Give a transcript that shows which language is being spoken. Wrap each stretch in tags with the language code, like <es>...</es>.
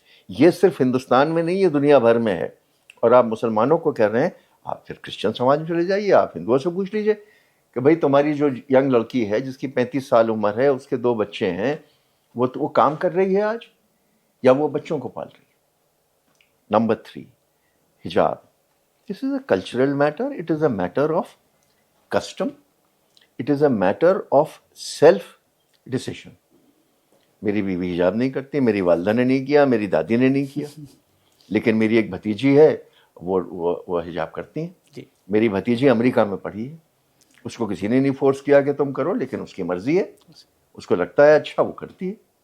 <hi>ये सिर्फ हिंदुस्तान में नहीं, ये दुनिया भर में है। और आप मुसलमानों को कह रहे हैं, आप फिर क्रिश्चियन समाज में चले जाइए, आप हिंदुओं से पूछ लीजिए कि भाई तुम्हारी जो यंग लड़की है जिसकी 35 साल उम्र है, उसके 2 बच्चे हैं, वो काम कर रही है आज, या वो बच्चों को पाल रही है? नंबर 3, हिजाब।</hi> <en>This is a cultural matter, it is a matter of custom, it is a matter of self decision.</en> <hi>मेरी बीवी हिजाब नहीं करती, मेरी वालदा ने नहीं किया, मेरी दादी ने नहीं किया, लेकिन मेरी एक भतीजी है, वो हिजाब करती है। जी मेरी भतीजी अमेरिका में पढ़ी है, उसको किसी ने नहीं फोर्स किया कि तुम करो, लेकिन उसकी मर्जी है, उसको लगता है अच्छा, वो करती है।</hi>